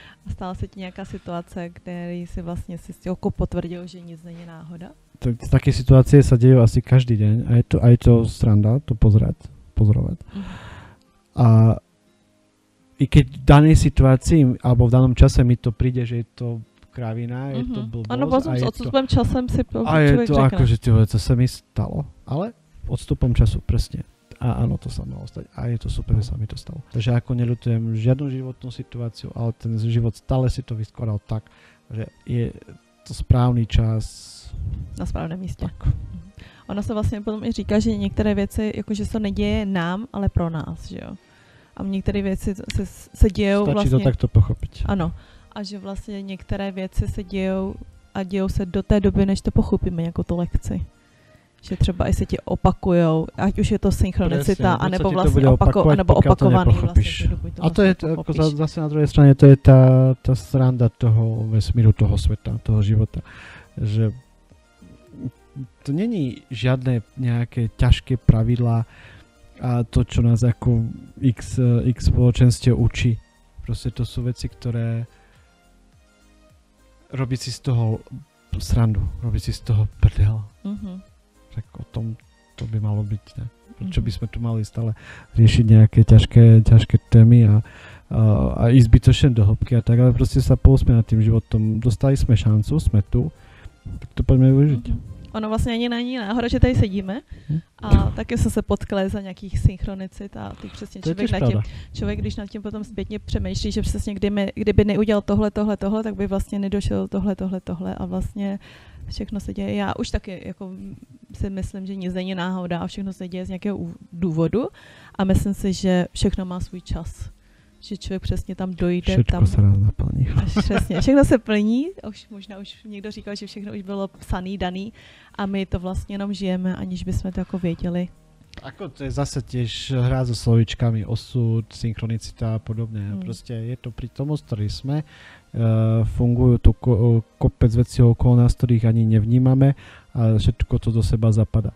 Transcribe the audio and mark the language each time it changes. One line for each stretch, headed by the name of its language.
Czech: Stala se ti nějaká situace, kde si vlastně si potvrdil, že nic není náhoda?
Slovak: Také situácie sa dejú asi každý deň a je to sranda to pozorovať. A i keď v danej situácii, alebo v danom čase mi to príde, že je to kravina, je to blbosť.
Czech: Ano, potom s odstupem časem si
Slovak: a je to ako, že to sa mi stalo, ale odstupom času presne. A áno, to sa malo stať. A je to super, že sa mi to stalo. Takže ako neľutujem žiadnu životnú situáciu, ale ten život stále si to vyskladal tak, že je to správny čas.
Czech: Na správném místě. Tak. Ono se vlastně potom i říká, že některé věci, jakože se neděje nám, ale pro nás, že jo. A některé věci se dějou Stačí vlastně...
Slovak: to takto pochopiť.
Czech: Ano. A že vlastně některé věci se dějou a dějou se do té doby, než to pochopíme jako tu lekci. Že třeba i se ti opakujou, ať už je to synchronicita, anebo vlastně opakovaný. Vlastně, a to je jako zase na druhé straně, to je ta sranda toho vesmíru, toho světa, toho života. Že to není
Slovak: žiadne nejaké ťažké pravidlá a to, čo nás ako x spoločenstiev učí. Proste to sú veci, ktoré robiť si z toho srandu, robiť si z toho prdel. Tak o tom to by malo byť, ne? Prečo by sme tu mali stále riešiť nejaké ťažké témy a ísť zbytočne do hĺbky a tak, ale proste sa pousme nad tým životom. Dostali sme šancu, sme tu, tak to poďme využiť.
Czech: Ono vlastně ani není náhoda, že tady sedíme a taky jsme se potkali za nějakých synchronicit a ty přesně člověk, když nad tím potom zpětně přemýšlí, že přesně kdyby neudělal tohle, tak by vlastně nedošel tohle a vlastně všechno se děje. Já už taky jako si myslím, že nic není náhoda a všechno se děje z nějakého důvodu a myslím si, že všechno má svůj čas. Že člověk přesně tam dojde. Všechno se rád naplní. Přesně, všechno se plní, možná už někdo říkal, že všechno už bylo psaný, daný a my to vlastně jenom žijeme, aniž bychom to jako věděli.
Slovak: Ako to je zase tiež hra so slovíčkami, osud, synchronicita a podobne. Proste je to prítomnosť, ktorej sme. Fungujú tu kopec vecí okolo nás, ktorých ani nevnímame a všetko to do seba zapadá.